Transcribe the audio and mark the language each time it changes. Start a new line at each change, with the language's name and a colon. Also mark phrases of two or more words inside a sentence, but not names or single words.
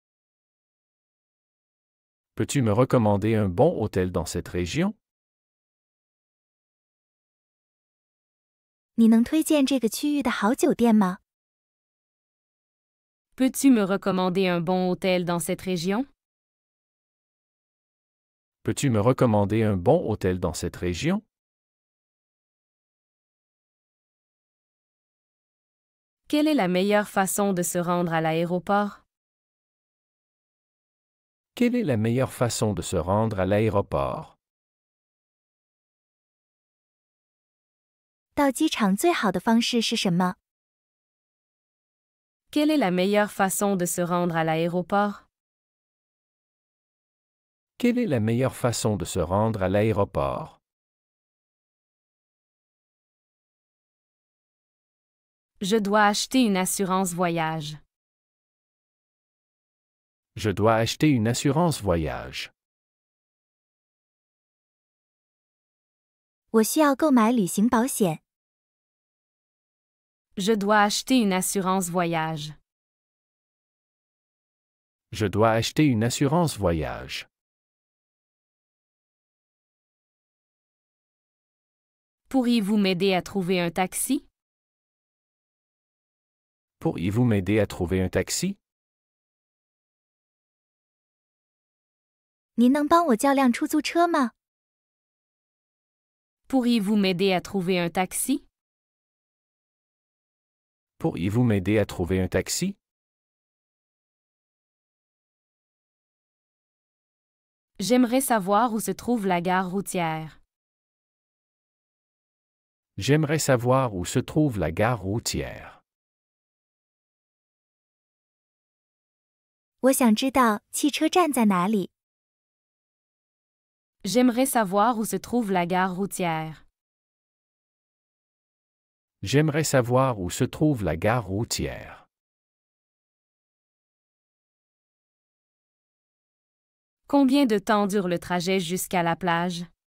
French: Peux-tu me recommander un bon hôtel dans cette région?
Chinese: 你能推荐这个区域的好酒店吗？
French: Peux-tu me recommander un bon hôtel dans cette région? Peux-tu me recommander un bon hôtel dans cette région? Quelle est la meilleure façon de se rendre à l'aéroport? Quelle est la meilleure façon de se rendre à l'aéroport?
Chinese: 到机场最好的方式是什么？
French: Quelle est la meilleure façon de se rendre à l'aéroport? Quelle est la meilleure façon de se rendre à l'aéroport? Je dois acheter une assurance voyage. Je dois acheter une assurance voyage.
Chinese: 我需要购买旅行保险。
French: Je dois acheter une assurance voyage. Je dois acheter une assurance voyage. Pourriez-vous m'aider à trouver un taxi? Pourriez-vous m'aider à trouver un taxi?
Chinese: 您能帮我叫辆出租车吗？
French: Pourriez-vous m'aider à trouver un taxi? Pourriez-vous m'aider à trouver un taxi? J'aimerais savoir où se trouve la gare routière. J'aimerais savoir où se trouve la gare routière.
Chinese: 我想知道汽车站在哪里。
French: J'aimerais savoir où se trouve la gare routière. J'aimerais savoir où se trouve la gare routière. Combien de temps dure le trajet jusqu'à la plage?